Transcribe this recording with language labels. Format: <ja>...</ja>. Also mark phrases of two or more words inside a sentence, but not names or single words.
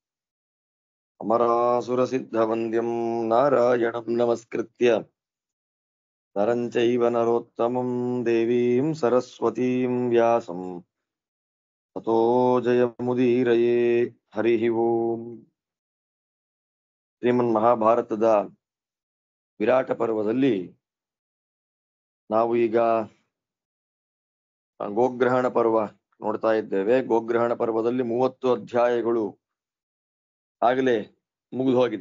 <sa>ಅಮರಾಸುರಸಿದ್ಧವಂದ್ಯಂ ನಾರಾಯಣಂ ನಮಸ್ಕೃತ್ಯ ನರಂ ಚೈವ ನರೋತ್ತಮಂ ದೇವೀಂ ಸರಸ್ವತೀಂ ವ್ಯಾಸಂ ತತೋ ಜಯಮುದೀರಯೇ. ಹರಿ ಓಂ.</sa> <kn>ಶ್ರೀಮನ್ ಮಹಾಭಾರತದ ವಿರಾಟ ಪರ್ವದಲ್ಲಿ ನಾವು ಈಗ ಗೋಗ್ರಹಣ ಪರ್ವ ನೋಡ್ತಾ ಇದ್ದೇವೆ. ಗೋಗ್ರಹಣ ಪರ್ವದಲ್ಲಿ 30 ಅಧ್ಯಾಯಗಳು ಆಗಲೇ ಮುಗಿದು ಹೋಗಿದೆ.</kn>